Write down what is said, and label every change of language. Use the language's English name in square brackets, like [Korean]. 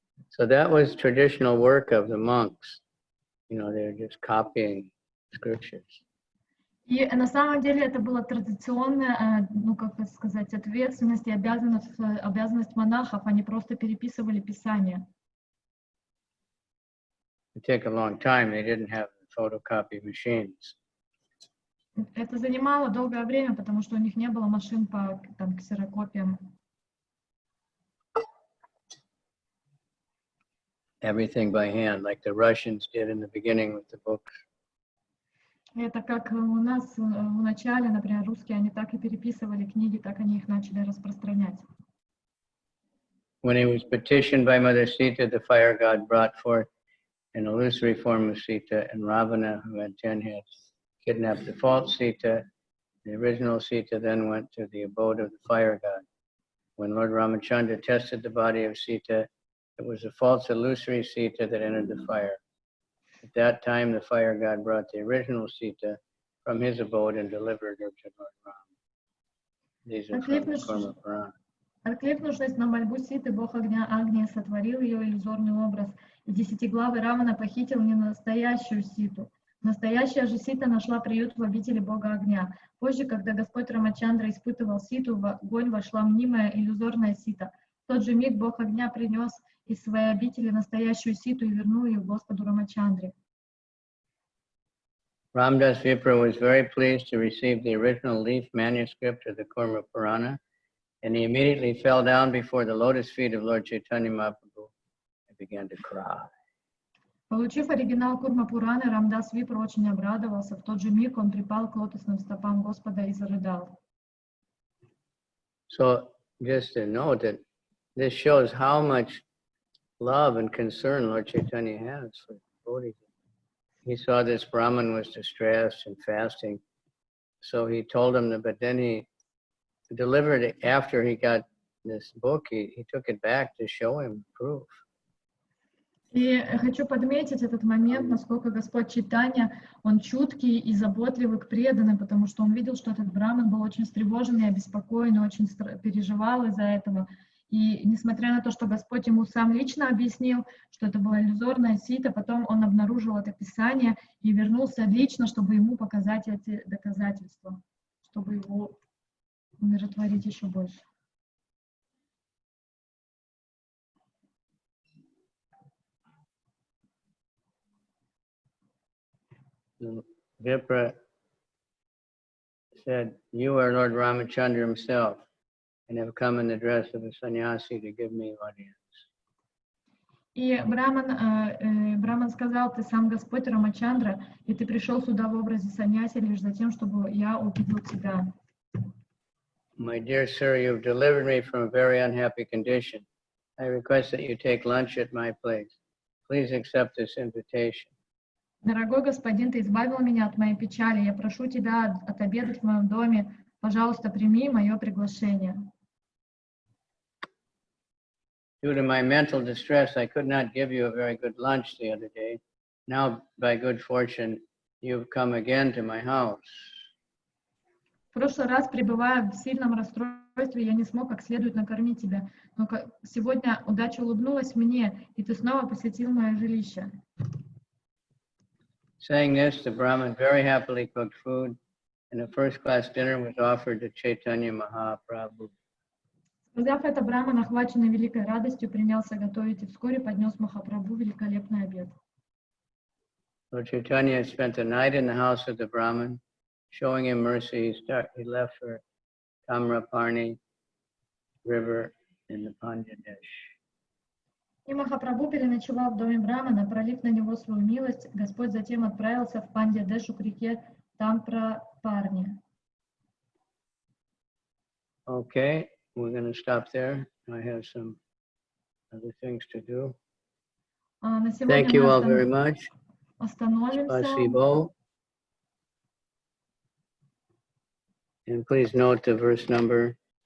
[English] So that was traditional work of the monks. You know, they're just copying scriptures. [Russian] И на самом деле это была традиционная, ну как сказать, ответственность и обязанность монахов, они просто переписывали писания. [English] It took a long time. They didn't have photocopy machines. [Russian] Это занимало долгое время, потому что у них не было машин по там, ксерокопиям. [English] everything by hand, like the Russians did in the beginning with the books. [Russian] Это как у нас в начале, например, русские, они так и переписывали книги, так они их начали распространять. [English] When he was petitioned by Mother Sita, the fire god brought forth an illusory form of Sita, and Ravana, who had 10 heads, kidnapped the false Sita. The original Sita then went to the abode of the fire god. When Lord Ramachandra tested the body of Sita, it was a false illusory Sita that entered the fire. At that time, the fire god brought the original Sita from his abode and delivered her to Lord Rama. These are from the Karma Purana. [Russian] Откликнувшись на мольбу Ситы, бог огня Агния сотворил ее иллюзорный образ, и десятиглавый Рамана похитил не настоящую Ситу. Настоящая же Сита нашла приют в обители бога огня. Позже, когда Господь Рамачандра испытывал Ситу, в огонь вошла мнимая иллюзорная Сита. В тот же миг бог огня принес из своей обители настоящую Ситу и вернул ее Господу Рамачандре. [English] Ramdas Vipra was very pleased to receive the original leaf manuscript of the Karma Purana, and he immediately fell down before the lotus feet of Lord Chaitanya Mahaprabhu and began to cry. [Russian] Получив оригинал Курма-Пураны, Рамдас Випра очень обрадовался. В тот же миг он припал к лотосным стопам Господа и зарыдал. [English] So just to note that this shows how much love and concern Lord Chaitanya has for devotees. He saw this Brahmin was distressed and fasting, so he told him that, but then he delivered it after he got this book, he took it back to show him proof. [Russian] И хочу подметить этот момент, насколько Господь Чайтанья, он чуткий и заботливый к преданным, потому что он видел, что этот браман был очень встревожен и обеспокоен, и очень переживал из-за этого. И несмотря на то, что Господь ему сам лично объяснил, что это была иллюзорная Сита, потом он обнаружил это писание и вернулся лично, чтобы ему показать эти доказательства, чтобы его умиротворить еще больше. [English] Vipra said, "You are Lord Ramachandra himself, and have come in the dress of a sannyasi to give me audience." [Russian] И Браман сказал: ты сам Господь Рамачандра, и ты пришел сюда в образе саньяси лишь за тем, чтобы я увидел тебя. [English] My dear sir, you have delivered me from a very unhappy condition. I request that you take lunch at my place. Please accept this invitation. [Russian] Дорогой господин, ты избавил меня от моей печали. Я прошу тебя отобедать в моем доме. Пожалуйста, прими мое приглашение. [English] Due to my mental distress, I could not give you a very good lunch the other day. Now, by good fortune, you've come again to my house. [Russian] В прошлый раз, пребывая в сильном расстройстве, я не смог как следует накормить тебя. Но сегодня удача улыбнулась мне, и ты снова посетил мое жилище. [English] Saying this, the Brahmin very happily cooked food, and a first-class dinner was offered to Chaitanya Mahaprabhu. [Russian] Сказав это, Браман, охваченный великой радостью, принялся готовить и вскоре поднес Махапрабху великолепный обед. [English] Lord Chaitanya spent the night in the house of the Brahmin, showing him mercy. He left for Tamraparni river in the Bangladesh. [Russian] И Махапрабху переночевал в доме Брамана, пролив на него свою милость, Господь затем отправился в Бангладешу к реке Тампрапарни. [English] Okay, we're going to stop there. I have some other things to do. [Russian] На сегодня [English] Thank you [Russian] мы [English] all very much. [Russian] остановимся. Spasibo. [English] And please note the verse number.